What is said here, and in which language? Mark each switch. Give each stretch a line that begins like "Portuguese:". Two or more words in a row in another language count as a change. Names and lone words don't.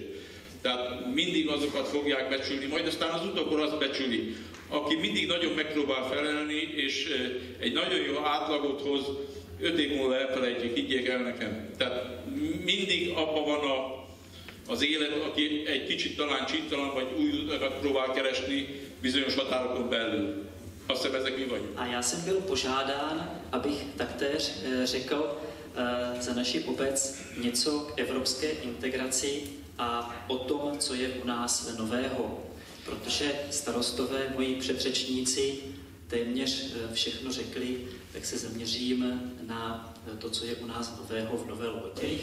Hungarian: Tehát mindig azokat fogják becsülni, majd aztán az utókor azt becsüli, aki mindig nagyon megpróbál felelni, és egy nagyon jó átlagot hoz, 5 év múlva elfelejtjük, higgyék el nekem. Tehát mindig abban van az élet, aki egy kicsit talán csintalan, vagy új utakat próbál keresni bizonyos határokon belül. Azt hiszem, ezek mi vagyunk.
Czech: A já jsem byl požádán, abych taktéž řekl za naši obec něco k evropské integraci a o tom, co je u nás nového. Protože starostové, moji předřečníci, téměř všechno řekli, tak se zaměřím na to, co je u nás nového v Nové Lhotě.